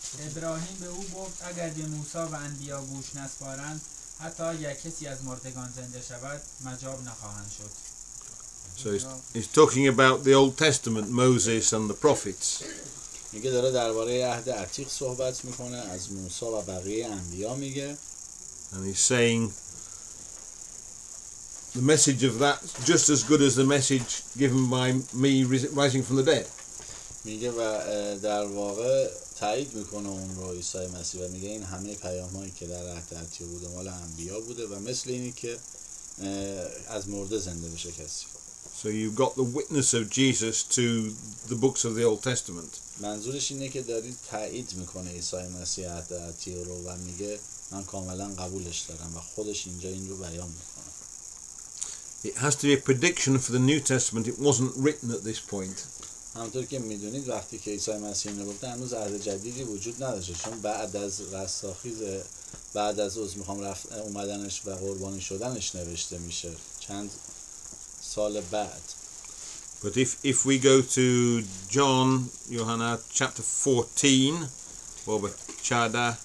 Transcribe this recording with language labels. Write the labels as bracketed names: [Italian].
[Persian] ابراهیم به او گفت اگر به موسی و انبیا گوش نسپارند حتی اگر کسی از مردگان زنده شود مجاب نخواهند شد. [English] So he's talking about the Old Testament, Moses and the prophets. [Persian] میگه داره درباره عهد عتیق صحبت میکنه از موسی و بقیه انبیا میگه. [English] And he's saying the message of that just as good as the message given by me rising from the dead. [Persian] میگه و در واقع تایید میکنه اون رو عیسی مسیح و میگه این همه پیام‌هایی که در عهد عتیق بوده مال انبیا بوده و مثل اینی که از مرده زنده بشه کسی. [English] So you've got the witness of Jesus to the books of the Old Testament. [Persian] منظورش اینه که دارید تایید میکنه عیسی مسیح عهد عتیق رو و میگه من کاملا قبولش دارم و خودش اینجا این رو بیان میکنه. [English] It has to be a prediction for the New Testament. It wasn't written at this point. [Persian] همونطور که میدونید وقتی که عیسی مسیح اینو گفته هنوز عهد جدیدی وجود نداشته چون بعد از رستاخیز بعد از اومدنش و قربانی شدنش نوشته میشه چند سال بعد. [English] But if we go to John, Johanna chapter 14, [Persian] باب 14.